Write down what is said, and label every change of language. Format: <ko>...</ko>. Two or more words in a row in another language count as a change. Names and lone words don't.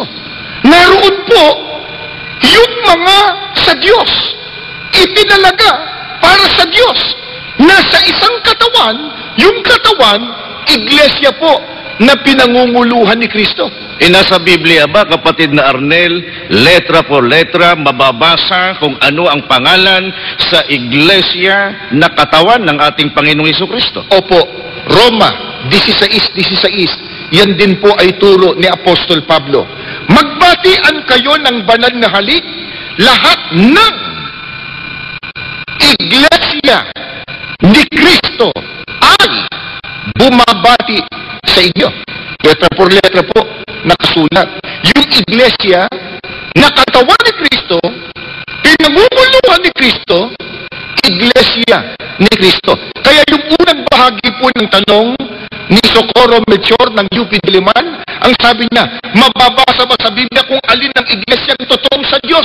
<tl>Naroon po yung mga sa Diyos, itinalaga para sa Diyos. Nasa isang katawan, yung katawan, iglesia po na pinangunguluhan ni Kristo. Nasa Biblia ba, kapatid na Arnel,</tl> <es>letra por letra,</es> <tl>mababasa kung ano ang pangalan sa iglesia na katawan ng ating Panginoong Hesukristo? Opo, Roma 16:16. Yan din po ay turo ni Apostol Pablo. Magbatian kayo ng banal na halik, lahat ng iglesia ni Kristo ay bumabati sa inyo.</tl> <es>Letra por letra</es> <tl>po, nakasulat. Yung iglesia na katawan ni Kristo, pinangunguluhan ni Kristo, iglesia ni Kristo. Kaya yung unang bahagi po ng tanong ni Socorro Melchor ng UP Diliman, ang sabi niya, mababasa ba sa Biblia kung alin ang iglesia ang totoong sa Diyos?</tl>